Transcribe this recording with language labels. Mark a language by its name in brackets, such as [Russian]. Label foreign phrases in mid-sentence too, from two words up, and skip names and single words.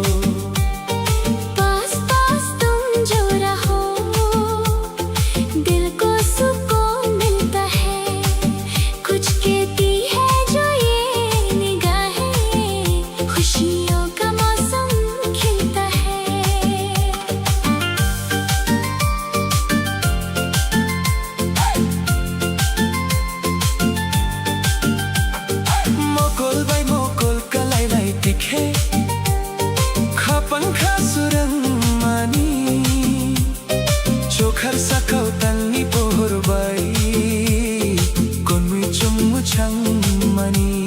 [Hindi] पास पास तुम जो रहो दिल को सुकून मिलता है कुछ कहती है जो ये निगाहें खुशियों का मौसम खिलता है [Kok Borok] mokol bai mokol kalai lai tikhe khapang khasurang mani chokhar sakau tanni pohor bai konmui chungmu chang mani